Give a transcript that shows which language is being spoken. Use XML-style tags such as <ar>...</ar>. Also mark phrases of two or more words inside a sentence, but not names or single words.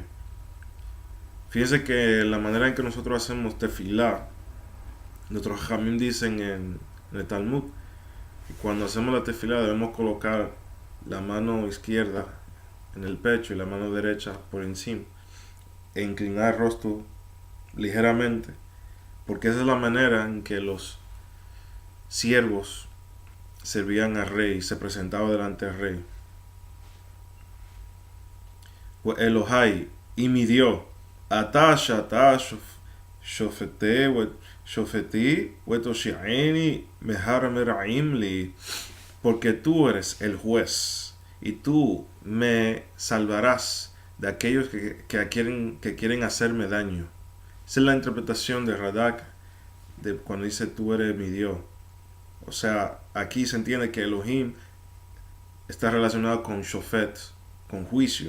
<es>Fíjense que la manera en que nosotros hacemos tefilá, nuestros jamim dicen en el Talmud, que cuando hacemos la tefilá debemos colocar la mano izquierda en el pecho y la mano derecha por encima e inclinar el rostro ligeramente, porque esa es la manera en que los siervos servían al rey, se presentaban delante del rey.</es> <he>Elohai,</he> <es>y mi Dios,</es> <he>אתה שתה שופטי ותושיעני מהר מרעים לי,</he> <es>porque tú eres el juez y tú me salvarás de aquellos que quieren hacerme daño. Esa es la interpretación de Radak de cuando dice tú eres mi Dios. O sea, aquí se entiende que Elohim está relacionado con Shofet, con juicio.</es>